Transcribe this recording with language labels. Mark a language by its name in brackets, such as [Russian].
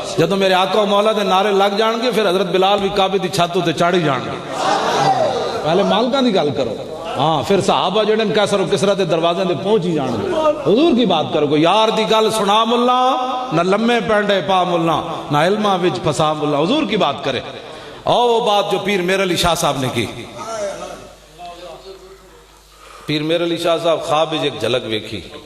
[Punjabi] جدو میرے آقا و مولا دے نعرے لگ جان گے پھر حضرت بلال بھی کعبے دی چھت تے چڑھ جان گے. پہلے مالکاں دی گل کرو. ہاں پھر صحابہ جڑے کیسر و کسرا دے دروازے دے پہنچ ہی جان گے. [Urdu] حضور کی بات کرو گے. [Punjabi] یار دی گل سنا ملا نہ لمے پینڈے پا ملا نہ علماں وچ پھسا ملا. [Urdu] حضور کی بات کرے. اور وہ بات جو پیر میر علی شاہ صاحب نے کی. [Punjabi] پیر میر علی شاہ صاحب خواب وچ ایک جھلک ویکھی.